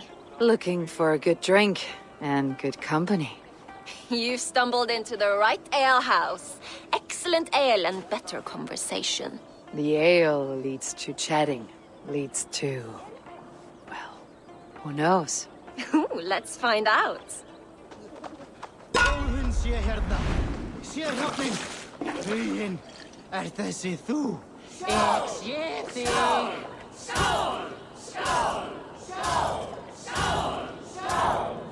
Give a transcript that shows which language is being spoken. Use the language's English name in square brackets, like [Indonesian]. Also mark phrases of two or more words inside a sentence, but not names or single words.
[English] Looking for a good drink and good company. You stumbled into the right alehouse. Excellent ale and better conversation. The ale leads to chatting, leads to... well, who knows? Ooh, let's find out. [Icelandic] Huginn, þessi þú? Ég sé þig. Skál! Skál! Skál! Skál! Skál!